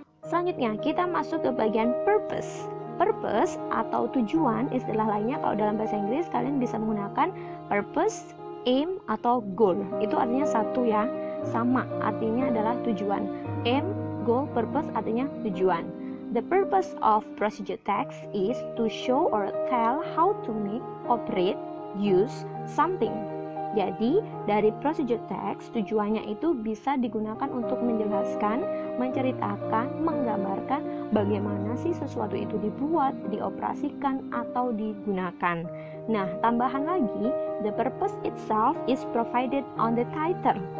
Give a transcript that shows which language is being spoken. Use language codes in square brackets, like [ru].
[id] Selanjutnya kita masuk ke bagian purpose. Purpose atau tujuan, istilah lainnya kalau dalam bahasa Inggris kalian bisa menggunakan purpose, aim, atau goal. Itu artinya satu ya, sama, artinya adalah tujuan. Aim, goal, purpose artinya tujuan. [en] The purpose of procedure text is to show or tell how to make, operate, use something. [id] Jadi, dari procedure text tujuannya itu bisa digunakan untuk menjelaskan, menceritakan, menggambarkan bagaimana sih sesuatu itu dibuat, dioperasikan, atau digunakan. Nah, tambahan lagi, [en] the purpose itself is provided on the title.